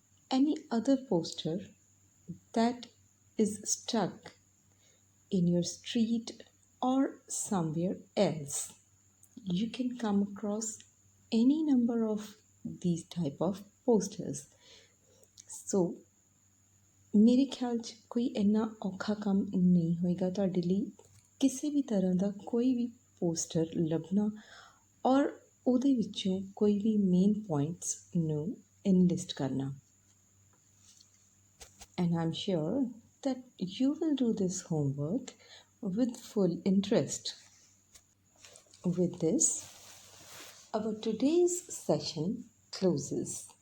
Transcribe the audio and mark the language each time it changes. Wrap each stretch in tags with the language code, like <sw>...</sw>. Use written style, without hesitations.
<en>any other poster that is stuck in your street or somewhere else. You can come across any number of these type of posters.</en> <pa>So ਮੇਰੇ ਖਿਆਲ 'ਚ ਕੋਈ ਇੰਨਾ ਔਖਾ ਕੰਮ ਨਹੀਂ ਹੋਏਗਾ ਤੁਹਾਡੇ ਲਈ ਕਿਸੇ ਵੀ ਤਰ੍ਹਾਂ ਦਾ ਕੋਈ ਵੀ ਪੋਸਟਰ ਲੱਭਣਾ ਔਰ ਉਹਦੇ ਵਿੱਚੋਂ ਕੋਈ ਵੀ ਮੇਨ ਪੁਆਇੰਟਸ ਨੂੰ ਇਨਲਿਸਟ ਕਰਨਾ।</pa> <en>And I'm sure that you will do this homework with full interest. With this, our today's session closes.</en>